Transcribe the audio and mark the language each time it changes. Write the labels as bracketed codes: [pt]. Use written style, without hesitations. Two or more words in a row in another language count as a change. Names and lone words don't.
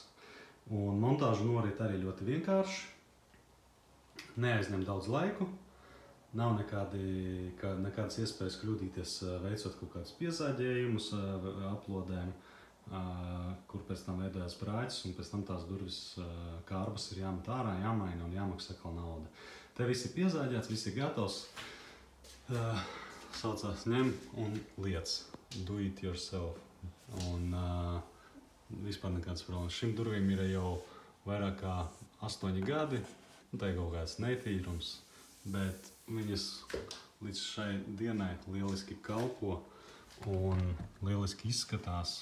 [lv] Un montāža norit arī ļoti vienkārši, neaizņem daudz laiku, nav nekādas iespējas kļūdīties, veicot kaut kādus piezāģējumus aplodēm, kur pēc tam veidojas brāķis, un pēc tam tās durvis kārbas ir jāmet ārā, jāmaina un jāmaksā atkal nauda. Te viss ir piezāģēts, viss ir gatavs. Saucās ņem un liec. [en] Do it yourself. [lv] Un vispār nekādas problēmas. Šim durvīm ir jau vairāk kā 8 gadi. Tā ir kaut kāds netīrums, bet viņas līdz šai dienai lieliski kalpo un lieliski izskatās.